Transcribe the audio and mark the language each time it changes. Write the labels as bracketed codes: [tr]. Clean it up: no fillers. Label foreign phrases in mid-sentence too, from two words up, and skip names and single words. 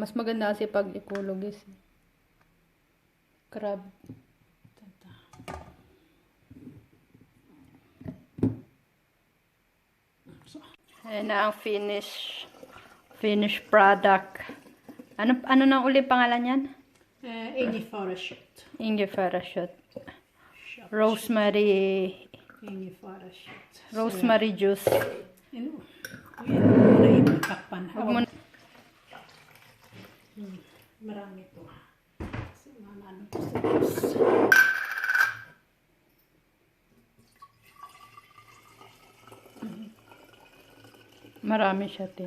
[tl] Mas maganda kasi pag ecologist. Crab. Tata. So, Ayan na ang [en] finished product. [tl] Ano nang uli pangalan yan? [sv] ingefära-kött. Ingefära-kött. Rosemary. Ingefära-kött. [en] Rosemary juice. [tl] Ano? Ayan, takpan. Huwag mo Marami to. So, ano to sa juice. marami siya, te.